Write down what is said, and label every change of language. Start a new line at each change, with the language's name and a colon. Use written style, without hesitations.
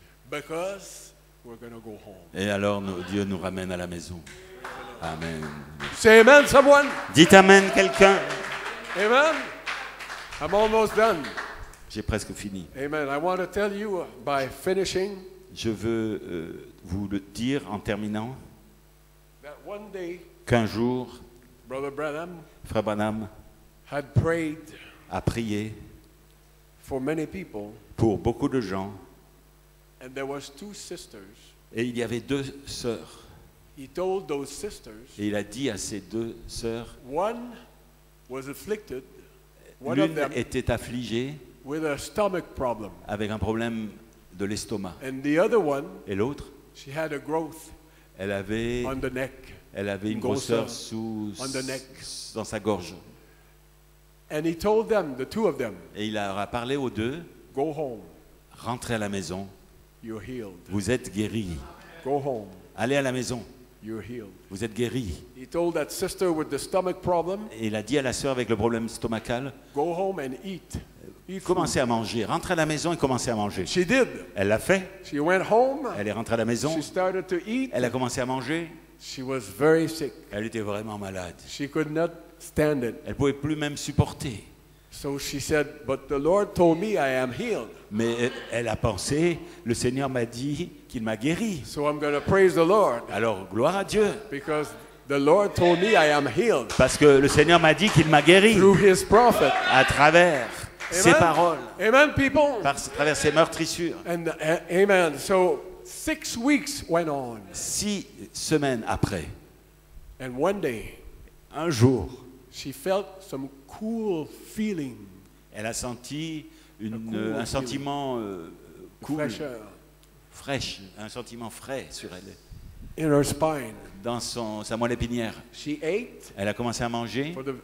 English: Because we're going to go home.
French: Et alors Dieu nous ramène à la maison. Amen.
English: Say amen, someone.
French: Dites Amen quelqu'un.
English: Amen. I'm almost done.
French: J'ai presque fini. Amen.
English: I want to tell you by finishing
French: Je veux vous le dire en terminant
English: that one day
French: qu'un jour,
English: Brother Branham
French: Frère Branham
English: had prayed
French: a prié
English: for many people,
French: pour beaucoup de gens
English: and there was two sisters.
French: et il y avait deux sœurs.
English: He told those sisters,
French: Et il a dit à ces deux sœurs,
English: one was afflicted, one of
French: l'une
English: them,
French: était affligée
English: with a stomach problem,
French: avec un problème de l'estomac
English: and the other one,
French: et l'autre,
English: she had a growth
French: elle avait
English: on the neck.
French: une grosseur grosseur
English: on the neck.
French: dans sa gorge.
English: And he told them, the two of them,
French: Et il leur a parlé aux deux,
English: go home,
French: rentrez à la maison,
English: you're healed.
French: vous êtes guéris.
English: Go home,
French: Allez à la maison,
English: you're healed.
French: vous êtes guéris.
English: He told that sister with the stomach problem,
French: Et il a dit à la sœur avec le problème stomacal,
English: go home and eat. Eat food.
French: commencez à manger, rentrez à la maison et commencez à manger.
English: She did.
French: Elle l'a fait,
English: She went home,
French: elle est rentrée à la maison,
English: she started to eat.
French: elle a commencé à manger,
English: She was very sick.
French: elle était vraiment malade.
English: She could not stand it.
French: Elle ne pouvait plus même supporter.
English: So she said, but the Lord told me I am healed.
French: Mais elle a pensé, le Seigneur m'a dit qu'il m'a guéri.
English: So I'm going to praise the Lord
French: Alors, gloire à Dieu.
English: because the Lord told me I am healed
French: Parce que le Seigneur m'a dit qu'il m'a guéri
English: through his prophet.
French: à travers ses paroles,
English: Amen, people.
French: à travers ses meurtrissures.
English: And amen. So 6 weeks went on.
French: 6 semaines après,
English: And one day,
French: un jour,
English: she felt some cool feeling,
French: Elle a senti
English: cool
French: un sentiment cool,
English: pressure
French: fraîche, un sentiment frais sur elle,
English: in her spine.
French: dans sa moelle épinière.
English: She ate
French: Elle a commencé à manger